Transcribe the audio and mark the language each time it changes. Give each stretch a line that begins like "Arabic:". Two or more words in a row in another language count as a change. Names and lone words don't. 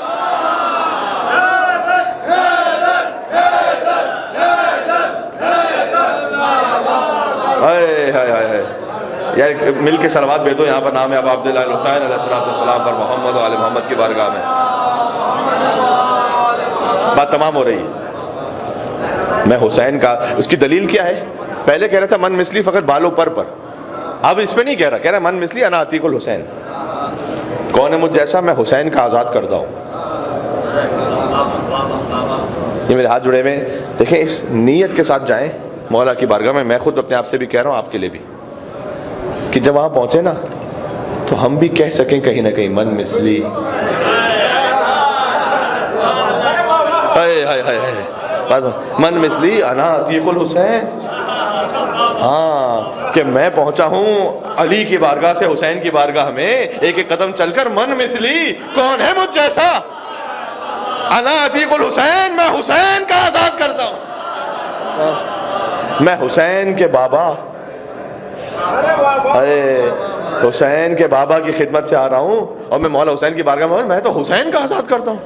Urdu: یار مل کے صلوات بھیجو یہاں پر. نام ہے اب عبداللہ الحسین علیہ السلام پر, محمد و آل محمد کی بارگاہ میں. بات تمام ہو رہی ہے. میں حسین کا, اس کی دلیل کیا ہے؟ پہلے کہہ رہا تھا
Arabic: من مثلی
Urdu: فقط بالوں پر, اب اس پہ نہیں کہہ رہا, کہہ رہا
Arabic: من مثلی انا عتیق الحسین,
Urdu: کون ہے مجھ جیسا, میں حسین کا آزاد کرتا ہوں. یہ میرے ہاتھ جڑے ہوئے, دیکھیں اس نیت کے ساتھ جائیں مولا کی بارگاہ میں. میں خود اپنے آپ سے بھی کہہ رہا ہوں, آپ کے لیے بھی, کہ جب وہاں پہنچے نا تو ہم بھی کہہ سکیں کہیں نہ کہیں
Arabic: من مثلی. من مثلی انا عتیق الحسین.
Urdu: ہاں, کہ میں پہنچا ہوں علی کی بارگاہ سے حسین کی بارگاہ میں, ایک ایک قدم چل کر
Arabic: من مثلی,
Urdu: کون ہے مجھ جیسا,
Arabic: انا عتیق الحسین,
Urdu: میں حسین کا آزاد کرتا ہوں. میں حسین کے بابا, حسین کے بابا کی خدمت سے آ رہا ہوں, اور میں مولا حسین کی بارگاہ میں تو حسین کا آزاد کرتا ہوں.